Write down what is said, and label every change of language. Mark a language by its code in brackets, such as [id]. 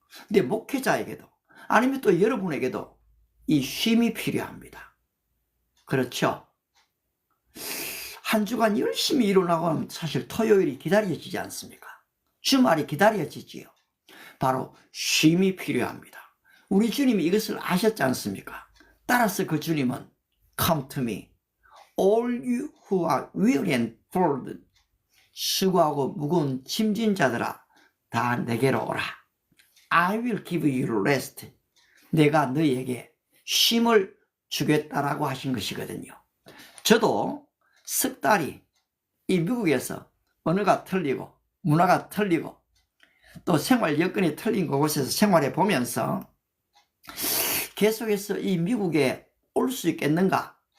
[ko] 근데 목회자에게도 아니면 또 여러분에게도 이 쉼이 필요합니다. 그렇죠? 한 주간 열심히 일어나고 하면 사실 토요일이 기다려지지 않습니까? 주말이 기다려지지요. 바로 쉼이 필요합니다. 우리 주님이 이것을 아셨지 않습니까? 따라서 그 주님은 [en] Come to me, all you who are weary and burdened. [ko] 수고하고 무거운 짐진 자들아 다 내게로 오라. [en] I will give you rest. [ko] 내가 너희에게 쉼을 주겠다라고 하신 것이거든요. 저도 석 달이 이 미국에서 언어가 틀리고 문화가 틀리고 또 생활 여건이 틀린 곳에서 생활해 보면서 계속해서 이 미국에 올 수 있겠는가?